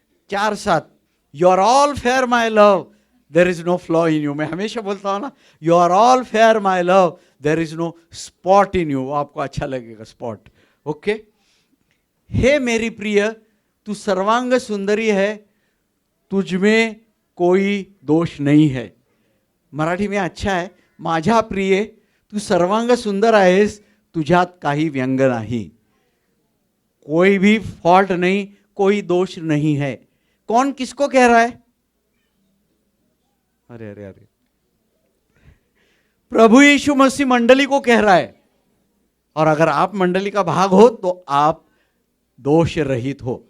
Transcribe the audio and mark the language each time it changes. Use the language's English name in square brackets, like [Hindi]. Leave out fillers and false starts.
[English] 4:7, you are all fair my love, there is no flaw in you. [Hindi] मैं हमेशा बोलता हूं ना, [English] You are all fair my love, there is no spot in you. [Hindi] आपको अच्छा लगेगा स्पॉट, ओके। हे मेरी प्रिय, तू सर्वांग सुंदरी है, तुझ में कोई दोष नहीं है। मराठी में अच्छा है, [Marathi] माझ्या प्रिय तू सर्वांग सुंदर आहेस, तुझ्यात काही व्यंग नाही। [Hindi] कोई भी फॉल्ट नहीं, कोई दोष नहीं है। कौन किसको कह रहा है? अरे अरे अरे, प्रभु यीशु मसीह मंडली को कह रहा है। और अगर आप मंडली का भाग हो तो आप दोष रहित हो।